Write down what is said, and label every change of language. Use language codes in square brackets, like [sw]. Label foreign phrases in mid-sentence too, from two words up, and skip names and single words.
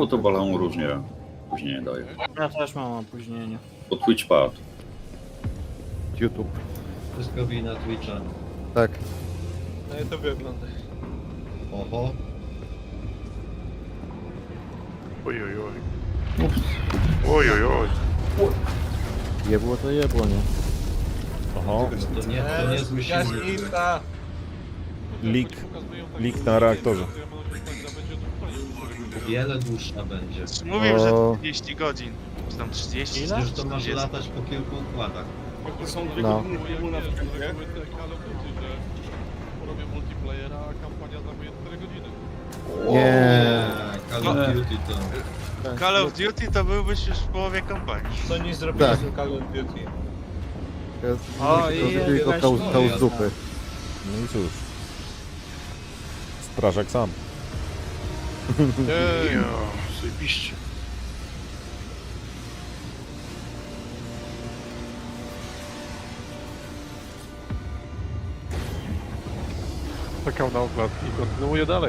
[pl] Jo, to balon różnie później daje. Ja też mam opóźnienie. Bo Twitch padł. YouTube. Wszystko wina Twitcha. Tak. No i to wygląda. Oho. Oj, oj, oj. Oj, oj, oj. Jebło to jebło, nie? Oho. To nie zły silnik. Leak na reaktorze. Wiele dłuższa będzie. Mówił, że 30 godzin. Czy tam 30? Ile? Że to masz latać po kilku układach. To są 2 No. godziny filmu na wstępie. Nie. Call of Duty to... Call of Duty to byłbyś już w połowie kampanii. Co nie zrobili Tak. z Call of Duty? O, tylko kał z dupy. No i cóż. Strażak sam. Ja, zajebiście. Czekał na układ i kontynuuje dalej.